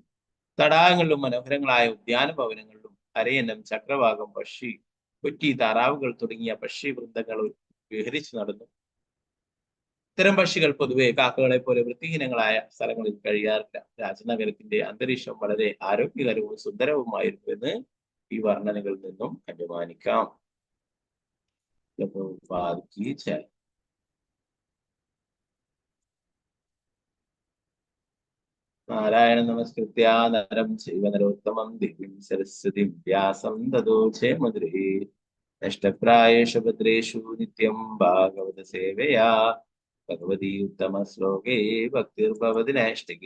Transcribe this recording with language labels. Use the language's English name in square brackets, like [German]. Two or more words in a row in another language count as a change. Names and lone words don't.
[Malayalam] തടാകങ്ങളിലും മനോഹരങ്ങളായ ഉദ്യാന ഭവനങ്ങളിലും അരയന്നം, ചക്രവാകം, പക്ഷി, കൊറ്റി, താറാവുകൾ തുടങ്ങിയ പക്ഷി വൃന്ദങ്ങൾ വിഹരിച്ചു നടന്നു. ഇത്തരം പക്ഷികൾ പൊതുവെ കാക്കകളെ പോലെ വൃത്തിഹീനങ്ങളായ സ്ഥലങ്ങളിൽ കഴിയാറില്ല. രാജനഗരത്തിന്റെ അന്തരീക്ഷം വളരെ ആരോഗ്യകരവും സുന്ദരവുമായിരുന്നു എന്ന് ഈ വർണ്ണനകളിൽ നിന്നും അനുമാനിക്കാം. [Hindi] प्रभुपाद की जय। [Sanskrit] नारायण नमस्कृत्या नरं चैव नरोत्तमं देवीं सरस्वतीं व्यासं ततो जयमुदीरये। नष्टप्रायेषु भद्रेषु नित्यं भागवत सेवया भगवती उत्तमश्लोके भक्तिर्भवति नैष्टिके।